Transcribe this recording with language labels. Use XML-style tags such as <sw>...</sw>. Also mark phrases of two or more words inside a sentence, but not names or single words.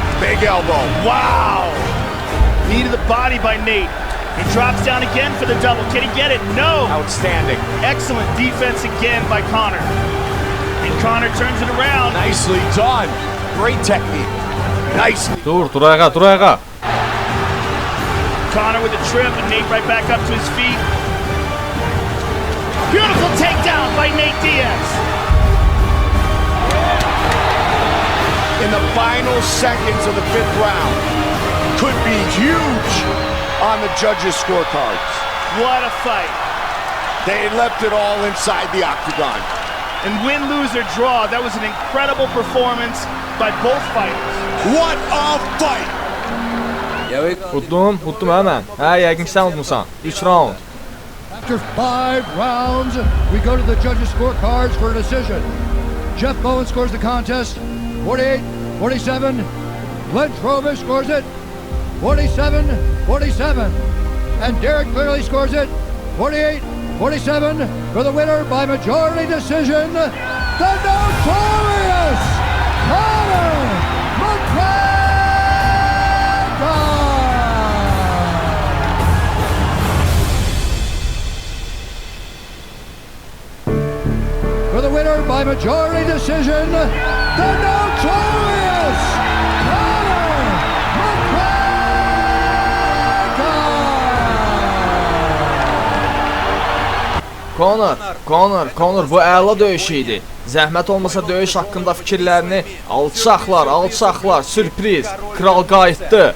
<en>Big elbow. Wow! Knee to the body by Nate. He drops down again for the double. Can he get it? No. Outstanding. Excellent defense again by Conor. And Conor turns it around. Nicely done. Great technique. Nicely.</en> <az>Dur ayağa, dur ayağa.</az> <en>Conor with a trip and Nate right back up to his feet. Beautiful takedown by Nate Diaz. In the final seconds of the 5th round, could be huge on the judges' scorecards. What a fight. They left it all inside the octagon. And win, lose, or draw, that was an incredible performance by both fighters. What a fight!</en> <az>Utdum hemen. Hə, yəqin ki sən utmusan. 3 round.</az> <en>After 5 rounds, we go to the judges' scorecards for a decision. Jeff Bowen scores the contest, 48-47. Glenn Trovish scores it, 47-47. And Derek Clearly scores it, 48-47. For the winner by majority decision, the notorious Conor McGregor! For the winner by majority decision, the notorious Conor McGregor!</en> <az>Conor, bu əla döyüş idi. Zəhmət olmasa döyüş haqqında fikirlərini alçaqlar, sürpriz, kral qayıtdı.</az>